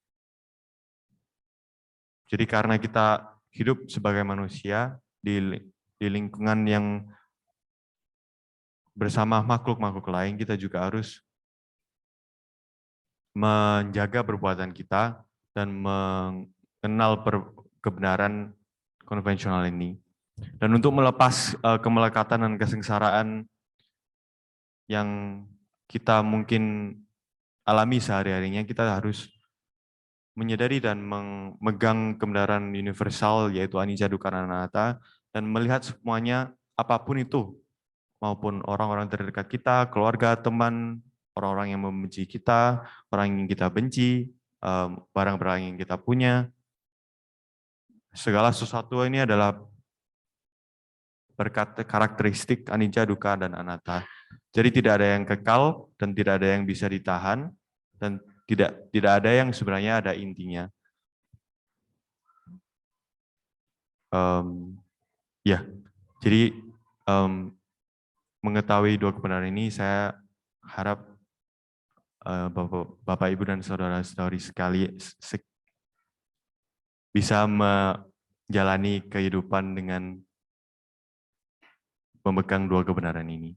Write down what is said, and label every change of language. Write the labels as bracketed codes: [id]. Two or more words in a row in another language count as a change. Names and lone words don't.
[id] Jadi karena kita hidup sebagai manusia di lingkungan yang bersama makhluk-makhluk lain, kita juga harus menjaga perbuatan kita dan mengenal kebenaran konvensional ini. Dan untuk melepas kemelekatan dan kesengsaraan yang kita mungkin alami sehari-harinya, kita harus menyadari dan memegang kebenaran universal, yaitu [pi] anicca, dukkha, [id] dan anatta, dan melihat semuanya, apapun itu, maupun orang-orang terdekat kita, keluarga, teman, orang-orang yang membenci kita, orang yang kita benci, barang-barang yang kita punya, segala sesuatu ini adalah berkat karakteristik [pi] anicca, dukkha, [id] dan anatta. Jadi tidak ada yang kekal dan tidak ada yang bisa ditahan, dan tidak ada yang sebenarnya ada intinya. Ya, jadi mengetahui dua kebenaran ini, saya harap Bapak, Ibu, dan saudara-saudari sekali bisa menjalani kehidupan dengan memegang dua kebenaran ini.